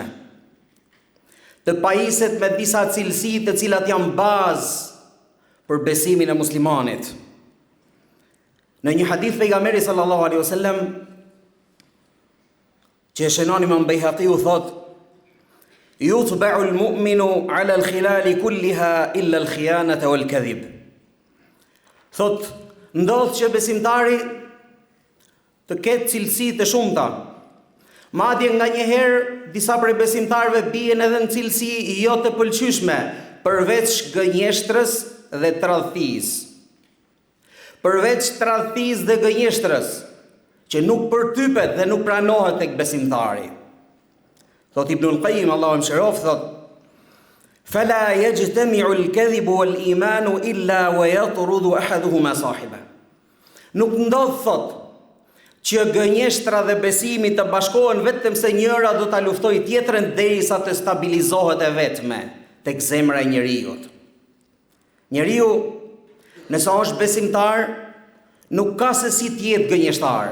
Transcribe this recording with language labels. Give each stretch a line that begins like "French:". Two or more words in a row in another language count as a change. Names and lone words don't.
Albanian: Të pajiset me disa cilësi të cilat janë bazë për besimin e muslimanit. Në një hadith pejgamberi
Arabic: صلى الله عليه وسلم
Albanian: që e shënon Imam Bejhaqiu thot:
Arabic: "يطبع المؤمن على الخلال كلها إلا الخيانة والكذب."
Albanian: Thot, ndodh që besimtari të ketë cilësi të shumta. Madje nga njëherë disa prej besimtarëve bien edhe në cilësi jo të pëlqyeshme, përveç gënjeshtrës dhe tradhtisë. Përveç tradhtisë dhe gënjeshtrës, që nuk përtypet dhe nuk pranohet tek besimtari. Thot Ibnul Qayyim, Allahu më shërof, thot:
Arabic: "فلا يجتمع الكذب والإيمان إلا ويطرد أحدهما صاحبه."
Albanian: Nuk ndodh, thot, që gënjeshtra dhe besimi të bashkohen vetëm se njëra do ta luftojë tjetrën derisa të stabilizohet e vetme tek zemra e njeriut. Njeriu, nëse është besimtar, nuk ka se si të jetë gënjeshtar.